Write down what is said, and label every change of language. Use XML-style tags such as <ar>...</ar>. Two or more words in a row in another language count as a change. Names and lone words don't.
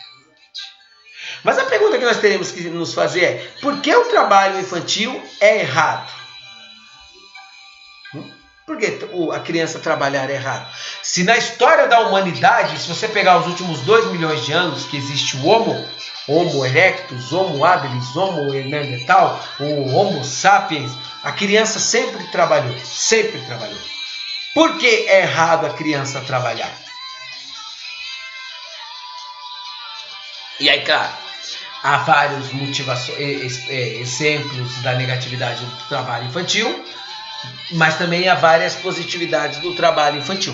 <pt>Mas a pergunta que nós teremos que nos fazer é: por que o trabalho infantil é errado? Por que a criança trabalhar é errado? Se na história da humanidade, se você pegar os últimos 2 milhões de anos que existe o Homo erectus, Homo habilis, Homo neanderthal, o Homo sapiens, a criança sempre trabalhou, sempre trabalhou. Por que é errado a criança trabalhar? E aí, claro, há vários exemplos da negatividade do trabalho infantil, mas também há várias positividades do trabalho infantil.</pt>